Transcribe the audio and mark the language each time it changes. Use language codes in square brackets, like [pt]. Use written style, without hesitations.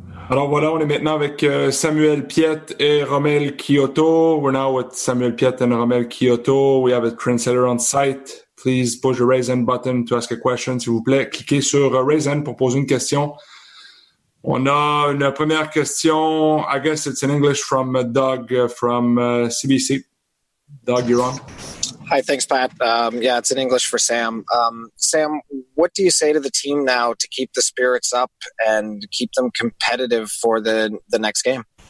[fr] Alors voilà, on est maintenant avec Samuel Piette et Romell Quioto. [en] We're now with Samuel Piette and Romell Quioto. We have a translator on site. Please push the raise hand button to ask a question, [fr] s'il vous plaît. Cliquez sur raise hand pour poser une question. On a une première question. [en] I guess it's in English from Doug from CBC. Doug, you're on. Hi, thanks, Pat. Yeah, it's in English for Sam. Sam, what do you say to the team now to keep the spirits up and keep them competitive for the next game?